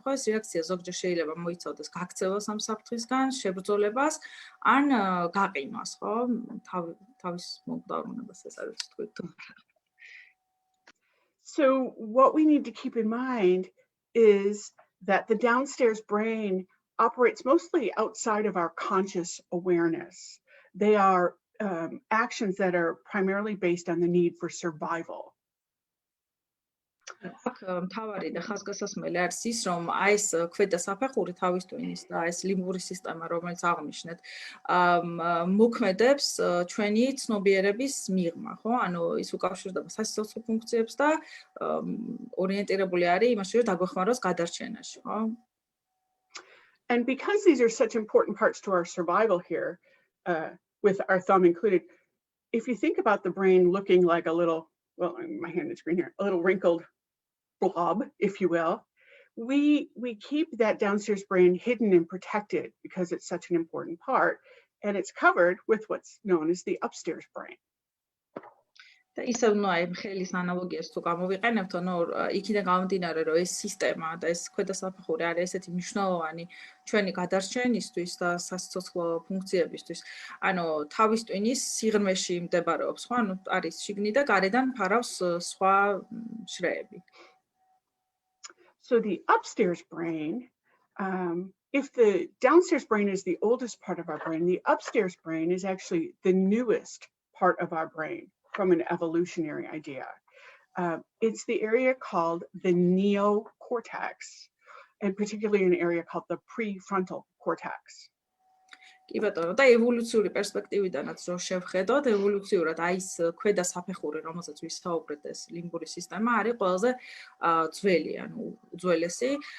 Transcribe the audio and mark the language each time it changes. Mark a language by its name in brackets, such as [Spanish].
[Georgian] ხო, ეს რეაქცია ზოგჯერ შეიძლება მოიცავდეს გაქცევას ამ საფრთხისგან, შებრძოლებას, ან გაყინვას, ხო? თავის მოგდავრუნებას ეს არის თქვით. [English] So what we need to keep in mind is that the downstairs brain operates mostly outside of our conscious awareness. They are actions that are primarily based on the need for survival. [Georgian] მთავარი და ხაზგასასმელი არის ის, რომ აი ეს ქვედასაფეხური თავის ტვინის და ეს ლიმბური სისტემა, რომელიც აღნიშნეთ, მოქმედებს ჩვენი ცნობიერების მიღმა, ხო? ანუ ის უკავშირდება სასიცოცხლო ფუნქციებს და ორიენტირებული არის იმაში, რომ დაგვეხმაროს გადარჩენაში, ხო? [English] And because these are such important parts to our survival here, with our thumb included, if you think about the brain looking like a little, well, my hand is green here, a little wrinkled blob, if you will, we keep that downstairs brain hidden and protected because it's such an important part, and it's covered with what's known as the upstairs brain. [Georgian] და ისევ ნუ აი ხელის ანალოგიას თუ გამოვიყენებთ, ანუ იქიდან გამომდინარე, რომ ეს სისტემა და ეს ქვედასაფეხური არის ესეთი მნიშვნელოვანი ჩვენი გადარჩენისთვის და სასიცოცხლო ფუნქციებისთვის. ანუ თავის ტვინის სიღრმეში მდებარეობს, ხო? ანუ არის შიგნით და გარედან ფარავს სხვა შრეები. [English] So the upstairs brain, if the downstairs brain is the oldest part of our brain, the upstairs brain is actually the newest part of our brain. From an evolutionary idea. It's the area called the neocortex, and particularly an area called the prefrontal cortex. [Georgian] კი ბატონო, და ევოლუციური პერსპექტივიდანაც რო შევხედოთ, ევოლუციურად აი ეს ქვედასაფეხური, რომელსაც ვისაუბრეთ, ეს ლიმბური სისტემა არის ყველაზე ძველი, ანუ უძველესი